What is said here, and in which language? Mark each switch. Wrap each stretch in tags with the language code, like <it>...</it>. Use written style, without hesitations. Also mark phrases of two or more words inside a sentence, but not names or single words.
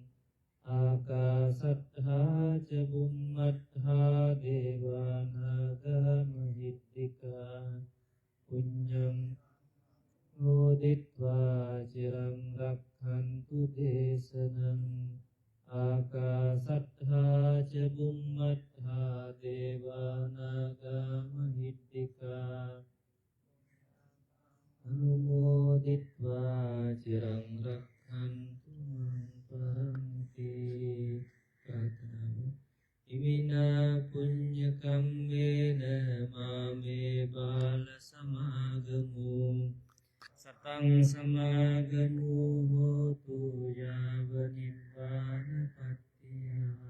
<pi>ආකාසට්ඨා ච බුම්මට්ඨා දේවානාගා මහිත්‍තිකා පුඤ්ඤං මොදිත්වා චිරං රක්ඛන්තු දේශනං ආකාසට්ඨා ච බුම්මට්ඨා දේවානාගා මහිත්‍තිකා අනුමෝදිත්වා චිරං රක්ඛන්තු මං පරන්ති ප්‍රාර්ථනාව ඉමිනා පුඤ්ඤ කම්මේන මාමේ බාල සමාගමෝ සතං සමාගමෝ හෝතු යාව නිබ්බානපත්තිය</pi>